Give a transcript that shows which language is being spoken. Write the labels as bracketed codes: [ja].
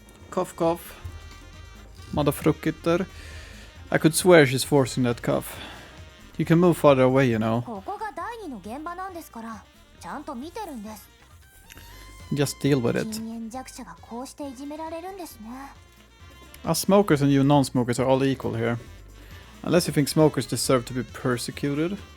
[en] Cough cough. Motherfucker. I could swear she's forcing that cough. You can move farther away, you know. [ja] ここが第二の現場なんですから、ちゃんと見てるんです。 [en] Just deal with it. [ja] 禁煙弱者がこうしていじめられるんですね。 [en] Us smokers and you non-smokers are all equal here. Unless you think smokers deserve to be persecuted.